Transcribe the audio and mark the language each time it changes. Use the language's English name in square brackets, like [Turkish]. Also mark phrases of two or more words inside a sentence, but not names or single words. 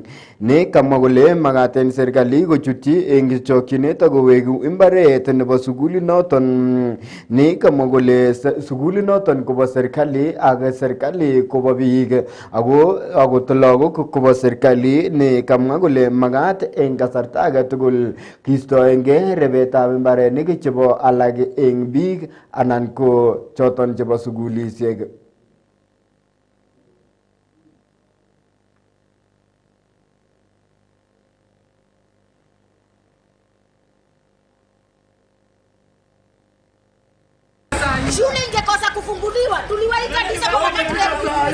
[Kalenjin] ne kamwa kole magaten serikali kochutyi eng chokyinet akowegu mbaret nebo sukulit noton ne kamwa kole sukulit noton kobo serikali ak serikali kobo biik ako lagok kobo serikali ne kamwa kole magat eng kasarta age tugul kistoenge rebetab mbarenik chebo alak eng biik anan ko choton chebo sukulisiek. [Swahili] Shule ingekosa kufunguliwa, tuliwahi kabisa kwa wakati wetu.